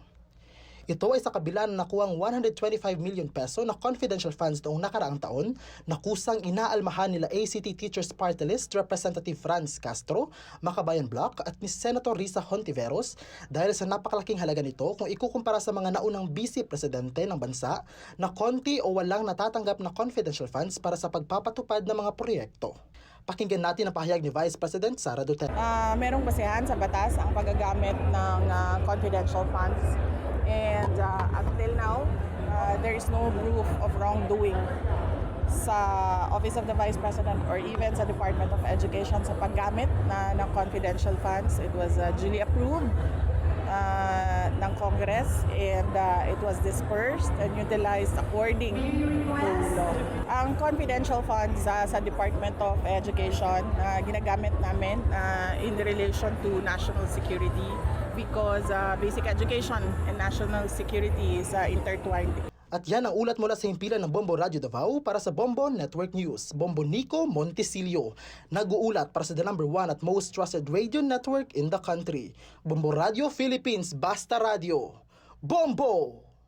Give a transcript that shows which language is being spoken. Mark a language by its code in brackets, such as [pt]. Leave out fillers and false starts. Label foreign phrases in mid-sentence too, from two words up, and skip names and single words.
[tl] Ito ay sa kabila na nakuhang 125 million peso na [en] confidential funds [tl] noong nakaraang taon na kusang inaalmahan nila ACT Teachers Party List Representative Franz Castro, Makabayan Bloc at ni Senator Risa Hontiveros dahil sa napakalaking halaga nito kung ikukumpara sa mga naunang vice presidente ng bansa na konti o walang natatanggap na [en] confidential funds [tl] para sa pagpapatupad ng mga proyekto. Pakinggan natin ang pahayag ni Vice President Sara Duterte. Merong basehan sa batas ang paggagamit ng [en] confidential funds. And until now, there is no proof of wrongdoing sa Office of the Vice President or even sa Department of Education [tl] sa paggamit ng [en] confidential funds. It was duly approved ng Congress and it was dispersed and utilized according to law. Ang confidential funds sa Department of Education [tl] ginagamit namin [en] in relation to national security because basic education and national security is intertwined. [tl] At yan ang ulat mula sa himpilan ng Bombo Radio Davao para sa Bombo Network News. [en] Bombo Nico Montesilio, [tl] nag-uulat para sa [en] the number 1 at most trusted radio network in the country. [tl] Bombo Radio Philippines, Basta Radio. Bombo!